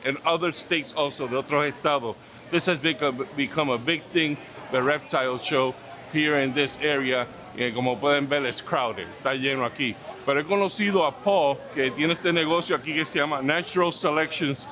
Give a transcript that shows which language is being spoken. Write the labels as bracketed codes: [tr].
[en] And other states also, [es] de otros estados. [en] This has become a big thing, the reptile show here in this area. [es] Y como pueden ver, [en] it's crowded. [es] Está lleno aquí. Pero he conocido a Paul, que tiene este negocio aquí que se llama Natural Selections.